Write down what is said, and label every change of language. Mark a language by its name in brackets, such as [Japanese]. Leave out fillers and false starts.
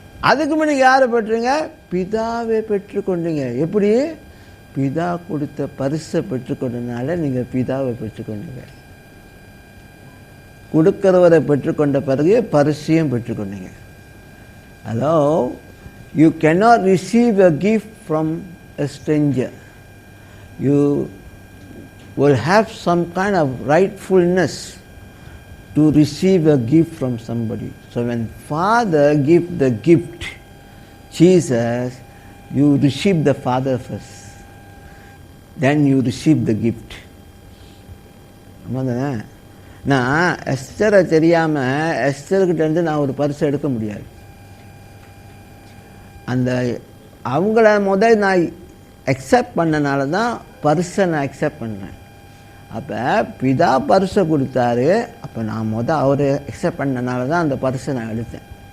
[Tamil] அதுக்கு முன்னாடி யாரை பெற்றுங்க? பிதாவை பெற்றுக்கொண்டீங்க. எப்படி? பிதா கொடுத்த பரிசை பெற்றுக்கொண்டனால நீங்கள் பிதாவை பெற்றுக்கொண்டீங்க. கொடுக்கிறவரை பெற்றுக்கொண்ட பிறகு பரிசையும் பெற்றுக்கொண்டீங்க. [English] Hello, you cannot receive a gift from a stranger. You will have some kind of rightfulness to receive a gift from somebody. So when Father gives the gift, Jesus, you receive the Father first. Then you receive the gift. [Tamil] ஆமாதானே? நான் எஸ்தரை தெரியாமல் எஸ்தர்கிட்டேருந்து நான் ஒரு பரிசு எடுக்க முடியாது. அந்த அவங்கள முதல் நான் அக்செப்ட் பண்ணனால தான் பரிசை நான் அக்செப்ட் பண்ணேன். அப்போ பிதா பரிசை கொடுத்தாரு. அப்போ நான் அவர் அக்செப்ட் பண்ணனால தான் அந்த பரிசை நான் எடுத்தேன்.